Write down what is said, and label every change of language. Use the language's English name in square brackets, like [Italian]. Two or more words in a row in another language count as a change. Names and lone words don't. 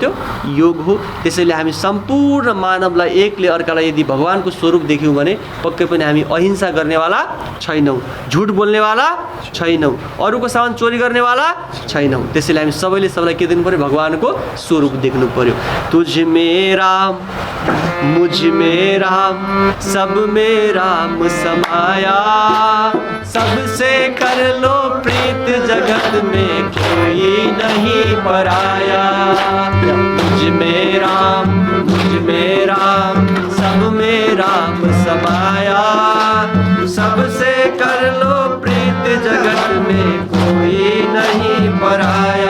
[Nepali] त्यो योग हो। त्यसैले हामी सम्पूर्ण मानवलाई एकले अर्कालाई यदि भगवानको स्वरूप देख्यौँ भने पक्कै पनि हामी अहिंसा गर्नेवाला छैनौँ, झुट बोल्नेवाला छैनौँ, अरूको सामान चोरी गर्नेवाला छैनौँ। त्यसैले हामी सबैले सबैलाई के दिनु पर्यो? भगवानको स्वरूप देख्नु पर्यो। [Hindi] तुझ में राम, मुझ में राम, सब में राम समाया, सबसे कर लो प्रीत जगत में कोई नहीं पराया। मुझ में राम, मुझ में राम, सब में राम समाया, सबसे कर लो प्रीत जगत में कोई नहीं पराया।